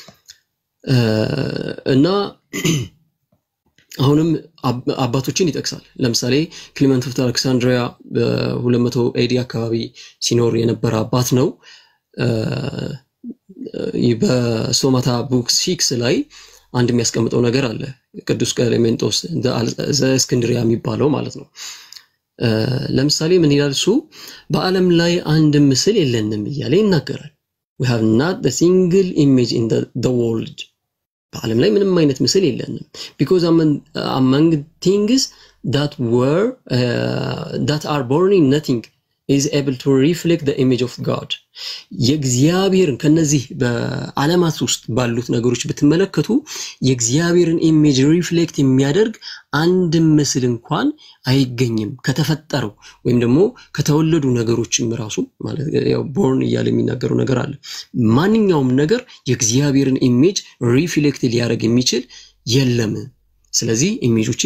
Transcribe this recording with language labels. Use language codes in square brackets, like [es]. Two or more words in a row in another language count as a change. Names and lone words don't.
[am] እና አሁንም አባቶችን ይጠቅሳል። ለምሳሌ ክሊመንት ኦፍ አሌክሳንድሪያ በ200 ኤዲ አካባቢ ሲኖር የነበረ አባት ነው። በሶማታ ቡክ 6 ላይ አንድ የሚያስቀምጠው ነገር አለ። ቅዱስ ቀሌሜንጦስ ዘእስክንድርያ የሚባለው ማለት ነው። ለምሳሌ ምን ይላል እሱ? በዓለም ላይ አንድ ምስል የለንም እያለ ይናገራል። [en] we have not a single image in the world [am] በዓለም ላይ ምንም አይነት ምስል የለንም [en] because among things that are born in nothing is able to reflect the image of God [am] የእግዚአብሔርን ከነዚህ በዓለማት ውስጥ ባሉት ነገሮች በተመለከቱ የእግዚአብሔርን [en] image reflect [am] የሚያደርግ አንድ ምስል እንኳን አይገኝም ከተፈጠረው ወይም ደግሞ ከተወለዱ ነገሮችም ራሱ ማለት ያው ቦርን እያለ የሚናገረው ነገር አለ። ማንኛውም ነገር የእግዚአብሔርን [en] image reflect [am] ሊያደርግ የሚችል የለም። ስለዚህ ኢሜጆች